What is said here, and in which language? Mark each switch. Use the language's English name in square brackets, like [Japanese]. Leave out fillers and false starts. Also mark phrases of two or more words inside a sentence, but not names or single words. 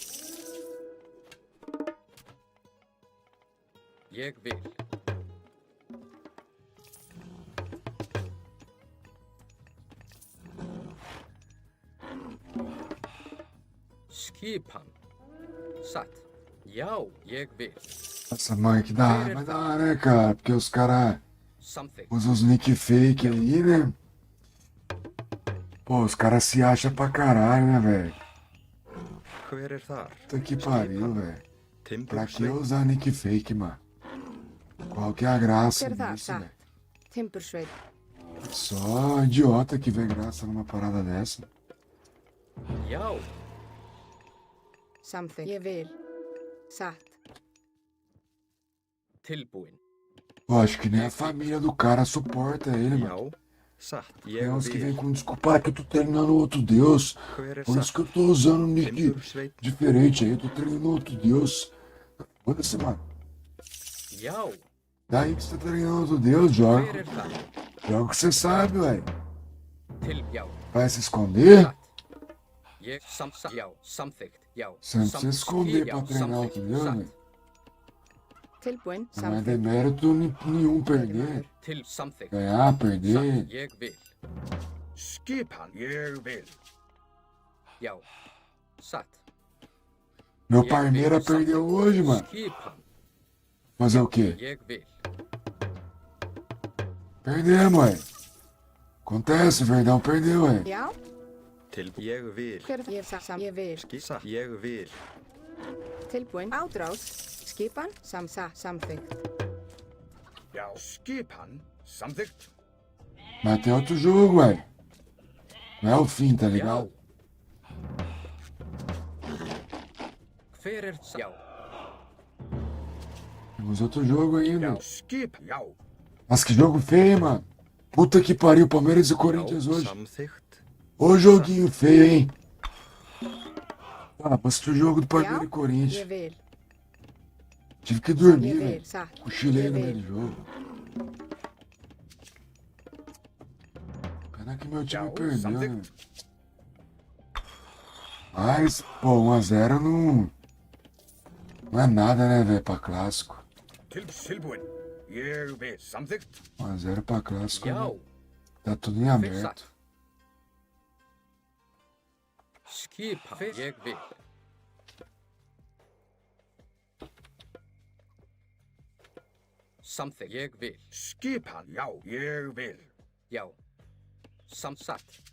[Icelandic] Ég vil. Skipan. Satt. Já, ég vil. [Portuguese] Nossa, mãe, que da hora. Mas da hora, né, cara? Porque os caras [Icelandic] Samþykkt. [Portuguese] usam os nick fake aí, né? Pô, os caras se acham pra caralho, né, velho? [Icelandic] Hver þar? [Portuguese] Puta que pariu, velho. Pra que [Icelandic] Timbursveit. [Portuguese] usar nick fake, mano? Qual que é a graça [Icelandic] Hver er það? [Portuguese] disso, [Icelandic] Satt. [Portuguese] velho? [Icelandic] Timbursveit. [Portuguese] Só idiota que vê graça numa parada dessa. [Icelandic] Já. Samþykkt. Ég vil. Satt. Tilbúin. [Portuguese] Pô, acho que nem a família do cara suporta ele, mano. [Icelandic] Já. Satt. [Portuguese] Tem [Icelandic] Ég [Portuguese] uns que vem [Icelandic] vil. [Portuguese] com desculpa, que eu tô treinando outro deus. [Icelandic] Hver [Portuguese] Por isso [Icelandic] satt? [Portuguese] que eu tô usando um nick [Icelandic] Timbursveit. [Portuguese] diferente aí, eu tô treinando outro deus. Foda-se, mano. [Icelandic] Já. [Portuguese] Daí que você tá treinando outro deus, joga. [Icelandic] Hver er það? [Portuguese] Joga o que você sabe, velho. [Icelandic] Já. [Portuguese] Vai se esconder? [Icelandic] Satt. Ég já. Samþykkt. Já. [Portuguese] Você não precisa esconder pra treinar outro deus, [Icelandic] Satt. [Portuguese] velho. [Icelandic] Tilbúin. [Portuguese] Não é [Icelandic] Samþykkt. [Portuguese] demérito nenhum perder. [Icelandic] Samþykkt. [Portuguese] Ganhar, perder. [Icelandic] Satt. Ég vil. Skipan. Ég vil. Já. Satt. [Portuguese] Meu Parmeira perdeu hoje, mano. [Icelandic] Skipan. [Portuguese] Fazer o quê? [Icelandic] Ég vil. [Portuguese] Perdemos, ué. Acontece, Verdão perdeu, ué. [Icelandic] Já. Ég vil. Hver er það? Ég satt. Ég vil. Satt. Ég vil. Tilbúin. Ádrás. Skipan. Samþykkt. Já, skipan. Samþykkt. [Portuguese] Mas tem outro jogo, ué. Não é o fim, tá ligado? [Icelandic] Hver er já. [Portuguese] Temos outro jogo ainda. [Icelandic] Já, skip. Já. [Portuguese] Nossa, que jogo feio, mano. Puta que pariu, Palmeiras e Corinthians [Icelandic] Já. [Portuguese] hoje. [Icelandic] Samþykkt. [Portuguese] Ô joguinho feio, hein? Ah, pra assistir o jogo do Palmeiras e [Icelandic] Ég [Portuguese] Corinthians. [Icelandic] vil. [Portuguese] Tive que dormir, [Icelandic] Ég vil. [Portuguese] velho. [Icelandic] Satt. [Portuguese] Cochilei [Icelandic] Ég [Portuguese] no meio [Icelandic] vil. [Portuguese] do jogo. Pena que meu time [Icelandic] Já, [Portuguese] perdeu, né? [Icelandic] samþykkt. [Portuguese] Mas, pô, 1-0 não é nada, né, velho, pra clássico. [Icelandic] Tilbúin. Ég vil. Samþykkt. [Portuguese] 1-0 pra clássico, [Icelandic] Já. [Portuguese] né? Tá tudo em aberto. [Icelandic] Skipan. Ég vil. Samþykkt. Ég vil. Skipan. Já, ég vil. Já. Satt.